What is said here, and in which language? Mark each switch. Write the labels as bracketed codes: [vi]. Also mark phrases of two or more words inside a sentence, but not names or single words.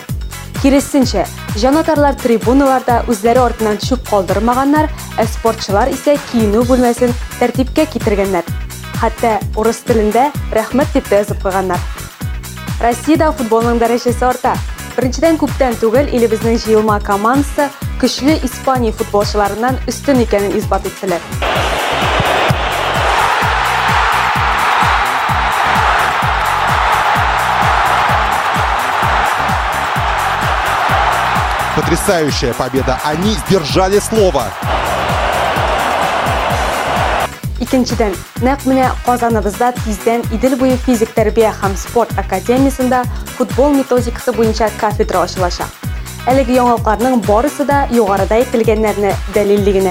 [tt] Киресенчә, җанатарлар трибуналарда үзләре артыннан төшүп калдырмаганнар, спортчылар исә киенү бүлмәсен тәртипкә китергәннәр. Хәтта урыс телендә рәхмәт дип язып куйганнар. Россиядә футболның дәрәҗәсе арта. Беренчедән күптән түгел илебезнең җыелма командасы көчле Испания футболчыларыннан өстен икәнен исбат иттеләр. [ru] Потрясающая победа. Они сдержали слово. [tt] Икенчедән, нәкъ менә Казаныбызда тиздән Идел буе физик тәрбия һәм спорт академиясендә футбол методикасы буенча кафедра ачылачак. Әлеге яңалыкларның барысы да югарыда әйтелгәннәрне дәлилли генә.